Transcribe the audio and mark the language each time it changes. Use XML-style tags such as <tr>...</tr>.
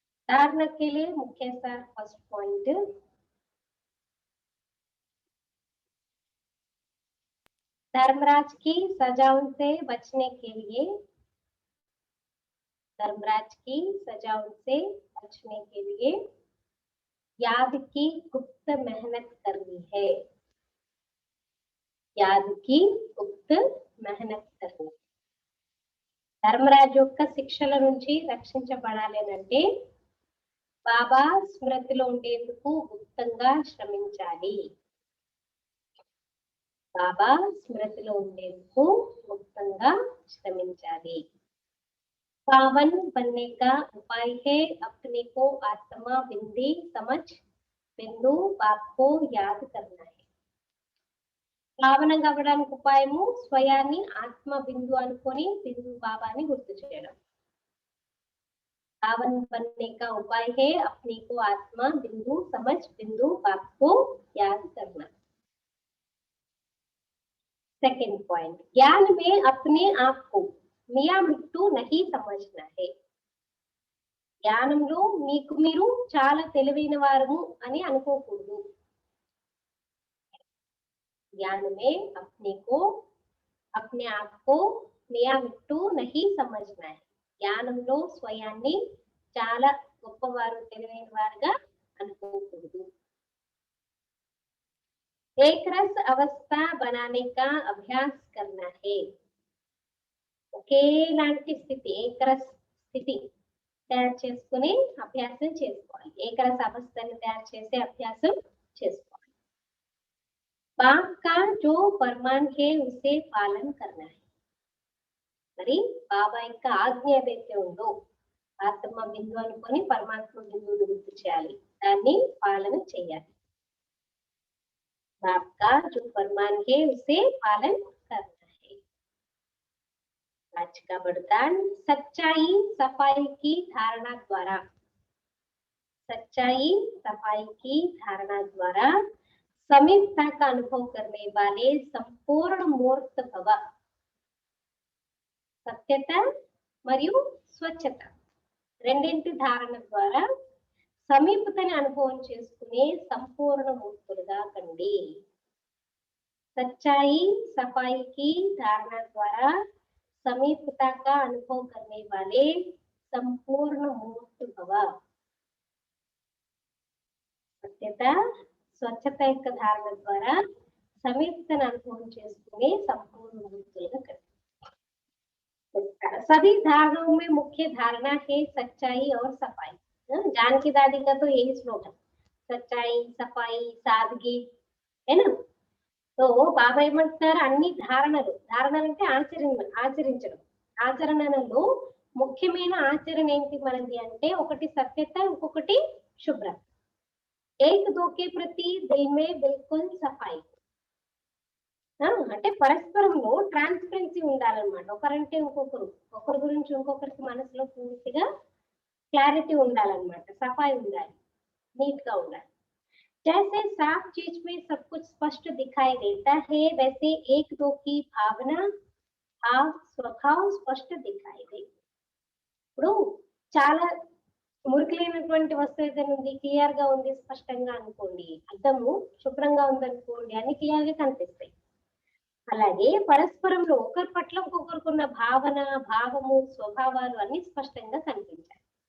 <hi>धारणा के लिए मुख्य सार फर्स्ट पॉइंट, धर्मराज की सजाओं से बचने के लिए, धर्मराज की सजाओं से बचने के लिए याद की गुप्त मेहनत करनी है, याद की गुप्त मेहनत करनी।</hi> <te>ధర్మరాజు యొక్క శిక్షల నుంచి రక్షించబడాలంటే బాబా స్మృతిలో ఉండేందుకు గుప్తంగా శ్రమించాలి, బాబా స్మృతిలో ఉండేందుకు గుప్తంగా శ్రమించాలి।</te> <hi>पावन बनने का उपाय है अपने को आत्मा बिंदी समझ बिंदु बाप को याद करना है।</hi> <te>పావనంగా అవ్వడానికి ఉపాయము స్వయాన్ని ఆత్మ బిందు అనుకొని బిందు బాబాని గుర్తు చేయడం।</te> <hi>पावन बनने का उपाय है अपने को आत्मा बिंदु समझ बिंदु बाप को याद करना। सेकंड पॉइंट, ज्ञान में अपने आप को మియా మిట్టు నహి సమజ్నా హై।</hi> <te>జ్ఞానంలో మీకు మీరు చాలా తెలివైన వారు అని అనుకోకూడదు।</te> <hi>ज्ञान में अपने को अपने आप को మియా మిట్టు నహి సమజ్నా హై।</hi> <te>జ్ఞానంలో స్వయాన్ని చాలా గొప్పవారు తెలివైన వారుగా అనుకోకూడదు।</te> <hi>एक रस अवस्था बनाने का अभ्यास करना है।</hi> <te>ఒకేలాంటి స్థితి ఏకరస స్థితి తయారు చేసుకుని అభ్యాసం చేసుకోవాలి, ఏకరస అవస్థను తయారు చేసే అభ్యాసం చేసుకోవాలి।</te> <hi>बाप का जो फरमान है उसे पालन करना है।</hi> <te>మరి బాబా యొక్క ఆజ్ఞ ఏదైతే ఉందో ఆత్మ బిందు అనుకొని పరమాత్మ బిందువుని గుర్తు చేయాలి, దాన్ని పాలన చేయాలి।</te> <hi>बाप का जो फरमान है उसे पालन करना है। आज का वरदान, सच्चाई सफाई की धारणा द्वारा, सच्चाई सफाई की धारणा द्वारा समीपता का अनुभव करने वाले संपूर्ण मूर्त भव।</hi> <te>సత్యత మరియు స్వచ్ఛత రెండింటి ధారణ ద్వారా సమీపతని అనుభవం చేసుకునే సంపూర్ణ మూర్తులుగా కండి।</te> <hi>सच्चाई सफाई की धारणा द्वारा समीपता का अनुभव करने वाले संपूर्ण मूर्त भव।</hi> <te>సత్యత స్వచ్ఛత యొక్క ధారణ ద్వారా సమీపతను అనుభవం చేసుకునే సంపూర్ణ మూర్తులుగా కండి।</te> <hi>सभी धारणाओं में मुख्य धारणा है सच्चाई और सफाई। जानकी दादी का तो यही स्लोगन, सच्चाई सफाई सादगी है ना।</hi> <te>तो బాబా ఏమంటారు, అన్ని ధారణలు, ధారణలు అంటే ఆచరించడం, ఆచరణలో ముఖ్యమైన ఆచరణ ఏంటి మనది అంటే ఒకటి సత్యత, ఇంకొకటి శుభ్రత।</te> <hi>एक दो के प्रति दिल में बिल्कुल सफाई,</hi> <te>అంటే పరస్పరంలో ట్రాన్స్పరెన్సీ ఉండాలన్నమాట। ఒకరంటే ఇంకొకరు, ఒకరి గురించి ఇంకొకరికి మనసులో పూర్తిగా క్లారిటీ ఉండాలన్నమాట, సఫాయి ఉండాలి, నీట్ గా ఉండాలి।</te> <hi>जैसे साफ चीज में सब कुछ स्पष्ट दिखाई देता है वैसे एक दो की भावना भाव स्वभाव स्पष्ट दिखाई दे।</hi> <te>ఇప్పుడు చాలా మురికిలేనటువంటి వస్తువు ఏదైనా ఉంది, క్లియర్ గా ఉంది, స్పష్టంగా అనుకోండి, అర్థము శుభ్రంగా ఉందనుకోండి, అన్ని క్లియర్ గా కనిపిస్తాయి। అలాగే పరస్పరంలో ఒకరి పట్ల ఇంకొకరికున్న భావన భావము స్వభావాలు అన్ని స్పష్టంగా కనిపించాలి।</te>